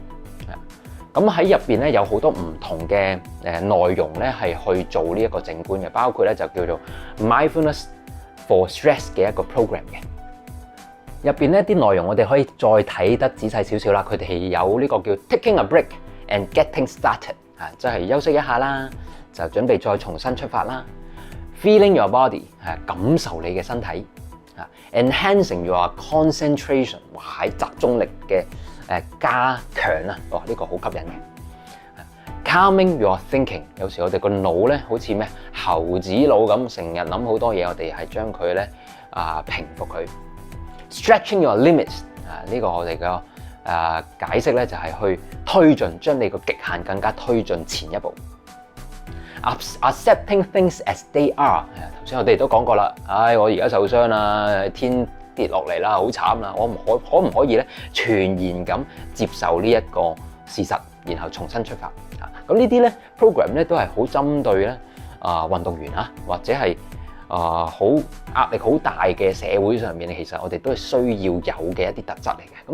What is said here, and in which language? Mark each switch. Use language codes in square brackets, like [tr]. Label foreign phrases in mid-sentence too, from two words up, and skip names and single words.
[yue] 咁喺入邊咧有好多唔同嘅內容咧係去做呢一個靜觀嘅，包括咧就叫做 Mindfulness for Stress 嘅一個 program 嘅。入邊呢啲內容我哋可以再睇得仔細少少啦。佢哋係有呢個叫 [en] Taking a break and getting started [yue] 即係休息一下啦，就準備再重新出發啦。 [en] Feeling your body [yue] 感受你嘅身體。 [en] Enhancing your concentration [yue] 喺集中力嘅加強啊，呢個好吸引嘅。 [en] Calming your thinking， [yue] 有時我哋個腦咧好似咩猴子腦咁，成日諗好多嘢，我哋係將佢咧平復佢。 [en] Stretching your limits [yue] 呢個我哋嘅解釋咧就係去推進，將你個極限更加推進前一步。 [en] Accepting things as they are， [yue] 頭先我哋都講過啦。我而家受傷啦，天跌落嚟啦，好慘啦，我可唔可以咧全然咁接受呢一個事實，然後重新出發？咁呢啲咧 program 咧都係好針對咧運動員或者係好壓力好大嘅社會上面，其實我哋都係需要有嘅一啲特質嚟嘅。